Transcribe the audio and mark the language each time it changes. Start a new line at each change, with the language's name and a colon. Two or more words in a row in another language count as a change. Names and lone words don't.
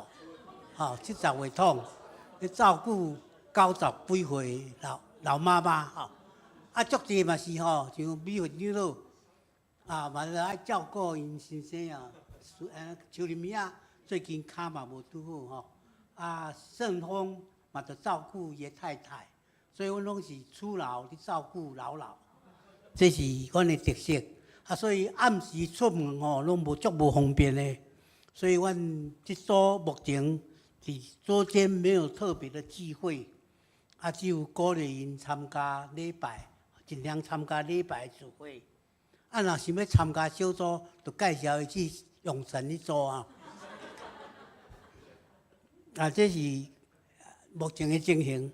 Min Nan Chinese: ，70 岁统，咧照顾90几岁老妈妈足济嘛是像美云长老嘛爱照顾因先生邱林明最近骹嘛无拄好盛峰嘛着照顾伊太太，所以阮拢是初老伫照顾老老。这是阮的特色所以暗时出门拢无方便的，所以阮这组目前伫周间没有特别的聚会，只有鼓励因参加礼拜，尽量参加礼拜聚会。若想要参加小组，就介绍伊去用神去做这是目前的情形。